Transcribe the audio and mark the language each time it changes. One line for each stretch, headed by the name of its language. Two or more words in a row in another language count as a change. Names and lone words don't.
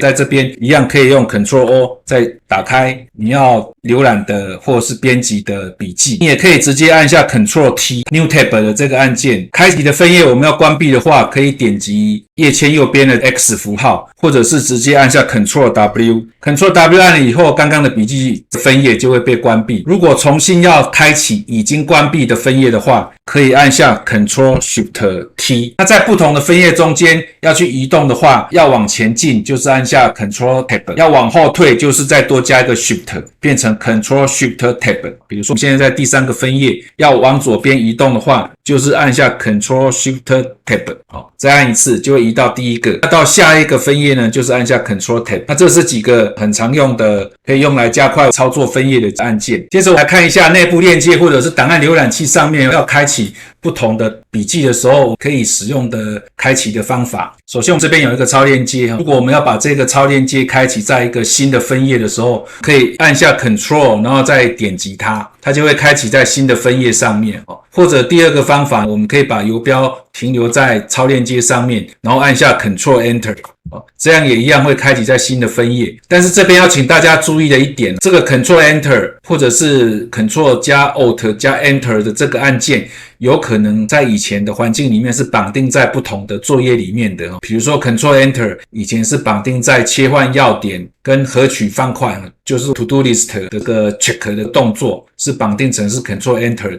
Chinese: 在這邊一樣可以用 Ctrl+O 再打開你要瀏覽的或是編輯的筆記，你也可以直接按下 Ctrl+T
English: New Tab
Chinese: 的這個按鍵。開啟的分頁我們要關閉的話，可以點擊頁籤右邊的 X 符號，或者是直接按下 Ctrl+W。Ctrl+W 按了以後，剛剛的筆記分頁就會被關閉。如果重新要開啟已經關閉的分頁的話，可以按下 Ctrl+Shift+T。那在不同的分頁中間要去移動的話，要往前進就是按下 Ctrl+Tab， 要往後退就是再多加一個 Shift， 變成 Ctrl+Shift+Tab。比如說我们现在在第3個分頁，要往左邊移動的話，就是按下 Ctrl+Shift+Tab。好，再按一次就會移到第1個。那到下一個分頁呢，就是按下 Ctrl+Tab。那這是幾個很常用的，可以用來加快操作分頁的按鍵。接着我來看一下內部鏈接或者是檔案瀏覽器上面要開啟不同的筆記的時候可以使用的開啟的方法。首先我們這邊有一個超鏈接，如果我們要把這個超鏈接開啟在一個新的分頁的時候，可以按下 Ctrl 然後再點擊它就會開啟在新的分頁上面。或者第2個方法，我們可以把游標停留在超鏈接上面，然後按下 Ctrl Enter， 這樣也一樣會開啟在新的分頁。但是這邊要請大家注意的一點，這個 Ctrl Enter 或者是 Ctrl 加 Alt 加 Enter 的這個按鍵，有可能在以前的環境裡面是綁定在不同的作業裡面的。比如說 Ctrl Enter 以前是綁定在切換要點跟合取方塊，就是
English: To Do List
Chinese: 的這個 check 的動作是綁定成是 Ctrl Enter。